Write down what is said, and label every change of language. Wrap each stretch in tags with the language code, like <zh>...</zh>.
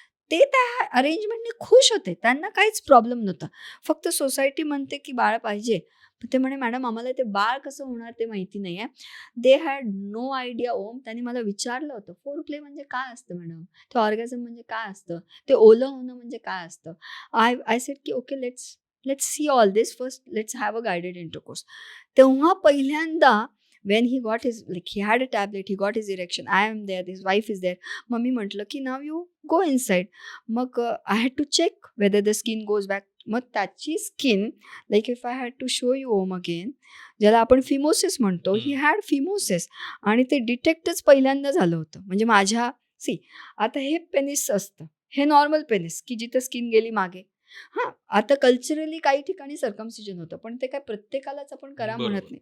<mr>ते त्या अरेंजमेंटने खुश होते, त्यांना काहीच प्रॉब्लेम नव्हता. फक्त सोसायटी म्हणते की बाळ पाहिजे. ते म्हणे मॅडम आम्हाला ते बाळ कसं होणार ते माहिती नाही आहे.</mr> <en>They had no idea um.</en> <mr>त्यांनी मला विचारलं होतं फोर प्ले म्हणजे काय असतं मॅडम, ते ऑर्गॅझम म्हणजे काय असतं, ते ओलं होणं म्हणजे काय असतं.</mr> <en>I said की okay let's see all this first, let's have a guided intercourse.</en> <mr>तेव्हा पहिल्यांदा</mr> <en>when he got his, like he had a tablet, he got his erection, I am there, his wife is there.</en> <mr>मग मी म्हटलं की</mr> <en>now you go inside. मग I had to check whether the skin goes back.</en> <mr>मग त्याची skin,</mr> <en>like if I had to show you um again,</en> <mr>ज्याला आपण phimosis म्हणतो,</mr> <en>He had phimosis.</en> <mr>आणि ते डिटेक्टच पहिल्यांदा झालं होतं. म्हणजे माझ्या आता हे पेनिस असतं, हे नॉर्मल पेनिस की जिथं स्किन गेली मागे. हां, आता कल्चरली काही ठिकाणी सर्कमसिजन होतं, पण ते काय प्रत्येकालाच आपण करा म्हणत नाही.</mr>